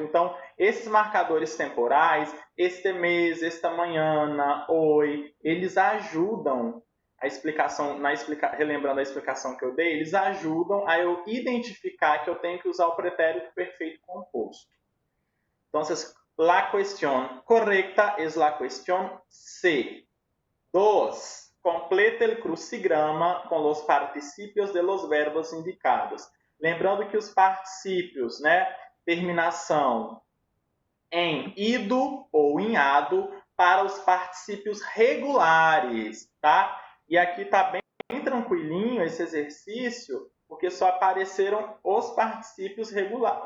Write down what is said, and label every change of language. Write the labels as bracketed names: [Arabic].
[Portuguese] Então, esses marcadores temporais, este mês, esta manhã, oi, eles ajudam a explicação, relembrando a explicação que eu dei, eles ajudam a eu identificar que eu tenho que usar o pretérito perfeito composto. Então, [Spanish] la cuestión correcta es la cuestión C. 2. Completa el crucigrama [Portuguese] com os [Spanish] participios de los verbos indicados. [Portuguese] Lembrando que os participios, né? Terminação em ido ou em ado para os particípios regulares, tá? E aqui tá bem tranquilinho esse exercício, porque só apareceram os particípios regulares.